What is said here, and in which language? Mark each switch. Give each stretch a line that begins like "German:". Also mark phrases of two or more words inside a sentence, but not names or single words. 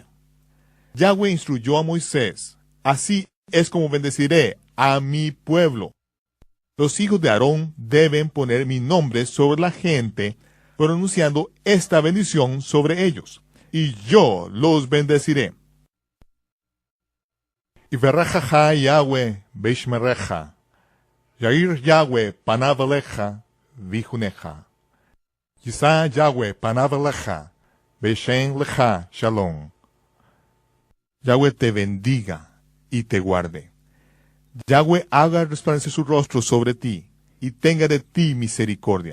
Spanish: Yahweh instruyó a Moisés: así es como bendeciré a mi pueblo. Los hijos de Aarón deben poner mi nombre sobre la gente, pronunciando esta bendición sobre ellos, y yo los bendeciré.
Hebrew: יברכך יהוה וישמרך, יאר יהוה פניו אליך ויחנך, ישא יהוה פניו אליך, וישם לך שלום.
Spanish: Yahweh te bendiga y te guarde. Yahweh haga resplandecer su rostro sobre ti y tenga de ti misericordia.